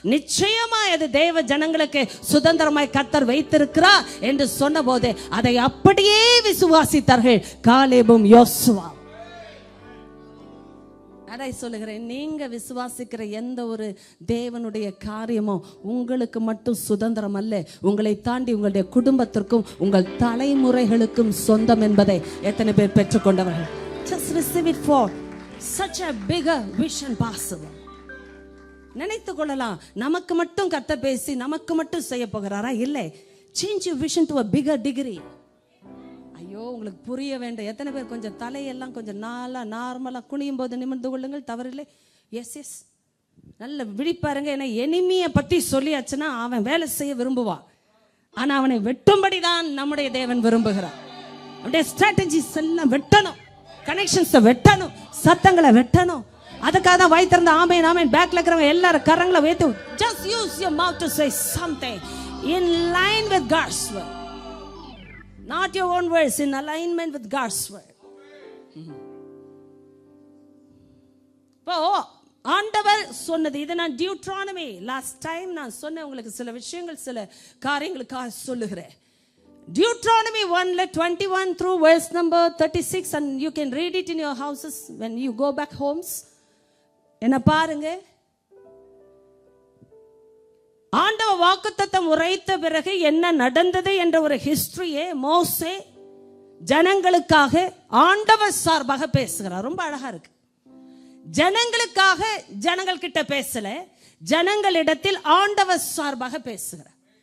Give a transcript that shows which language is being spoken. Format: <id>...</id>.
<ta>நிச்சயமா அது தேவ ஜனங்களுக்கு சுதந்திரமாய் கர்த்தர் வைத்திருக்கிறார் என்று சொன்ன போது அதை அப்படியே விசுவாசித்தார்கள் காலேபும் யோசுவா. அதை சொல்லுகிறேன், நீங்க விசுவாசிக்கிற எந்த ஒரு தேவனுடைய காரியமோ உங்களுக்கு மட்டும் சுதந்திரம் அல்ல, உங்களை தாண்டி உங்களுடைய குடும்பத்திற்கும் உங்கள் தலைமுறைகளுக்கும் சொந்தம் என்பதை எத்தனை பேர் பெற்றுக்கொண்டவர்கள்?</ta> <en>Just receive it for such a bigger vision possible.</en> <ta>நினைத்து கொள்ளலாம், நமக்கு மட்டும் கர்த்தர் பேசி நமக்கு மட்டும் செய்ய போகிறாரா? இல்லை.</ta> <en>Change your vision to a bigger degree.</en> <ta>ஐயோ, உங்களுக்கு புரிய வேண்டும். எத்தனை பேர் கொஞ்சம் தலையெல்லாம் கொஞ்சம் நார்மலா குனியும் போது நிமிர்ந்து கொள்ளுங்கள், தவறில்லை. எஸ் எஸ், நல்ல விழிப்பாருங்க. ஏன்னா எனிமியை பத்தி சொல்லியாச்சுன்னா அவன் வேலை செய்ய விரும்புவான், ஆனா அவனை வெட்டும்படி தான் நம்முடைய தேவன் விரும்புகிறான். அவனுடைய ஸ்ட்ராட்டஜிஸ் எல்லாம் வெட்டணும், கனெக்ஷன்ஸை வெட்டணும், சத்தங்களை வெட்டணும். அதுக்காக தான் வாய் திறந்த ஆமேன் ஆமேன் பேக்ல இருக்கிறவங்க எல்லாரும் கரங்களை வைத்து</ta> <en>just use your mouth to say something in line with God's word. Not your own words, in alignment with God's word.</en> <ta>இப்போ ஆண்டவர் சொன்னது இது. நான் டியூட்ரானமி லாஸ்ட் டைம் நான் சொன்னேன் உங்களுக்கு சில விஷயங்கள், சில காரியங்களுக்காக சொல்லுகிறேன்.</ta> <en>Deuteronomy 1:21 through verse number 36, and you can read it in your houses when you go back homes.</en> <ta>என்ன பாருங்க, வாக்குத்தத்தம் உரைத்த பிறகு என்ன நடந்தது என்ற ஒரு ஹிஸ்டரியே மோசே ஜனங்களுக்காக ஆண்டவர் சார்பாக பேசுகிறார். ரொம்ப அழகா இருக்கு. ஜனங்களுக்காக ஜனங்கள் கிட்ட பேசல, ஜனங்களிடத்தில் ஆண்டவர் சார்பாக பேசுகிறார்.</ta>